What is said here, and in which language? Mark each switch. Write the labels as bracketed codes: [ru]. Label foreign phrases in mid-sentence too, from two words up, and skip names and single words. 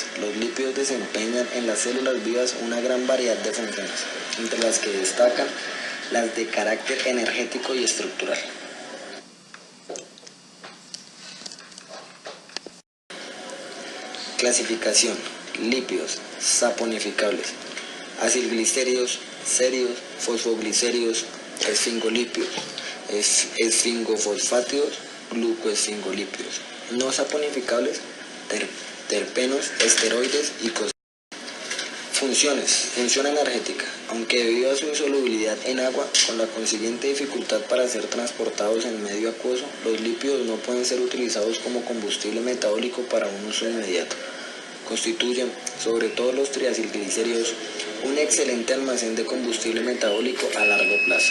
[es] Los lípidos desempeñan en las células vivas una gran variedad de funciones, entre las que destacan las de carácter energético y estructural. Clasificación. Lípidos saponificables: acilglicéridos, céridos, fosfoglicéridos, esfingolípidos, esfingofosfátidos, glucoesfingolípidos. No saponificables: terpenos, esteroides y cosméticos. Función energética. Aunque debido a su insolubilidad en agua, con la consiguiente dificultad para ser transportados en medio acuoso, los lípidos no pueden ser utilizados como combustible metabólico para un uso inmediato. Constituyen, sobre todo los triacilglicéridos, un excelente almacén de combustible metabólico a largo plazo.